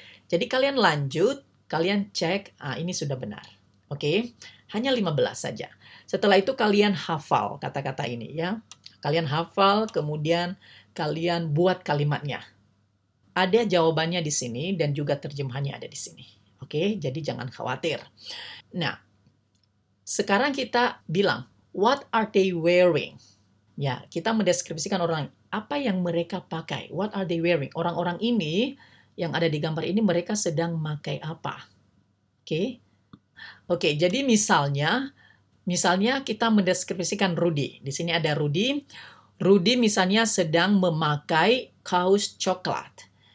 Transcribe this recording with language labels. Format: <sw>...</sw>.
<id>Jadi kalian lanjut, kalian cek, ini sudah benar. Oke, hanya 15 saja. Setelah itu kalian hafal kata-kata ini ya. Kalian hafal, kemudian kalian buat kalimatnya. Ada jawabannya di sini dan juga terjemahannya ada di sini. Oke, jadi jangan khawatir. Nah, sekarang kita bilang,</id> <en>what are they wearing?</en> <id>Ya, kita mendeskripsikan orang, apa yang mereka pakai.</id> <en>What are they wearing?</en> <id>Orang-orang ini yang ada di gambar ini mereka sedang memakai apa? Oke. Oke, jadi misalnya kita mendeskripsikan Rudy. Di sini ada Rudy. Rudy misalnya sedang memakai kaos coklat.</id>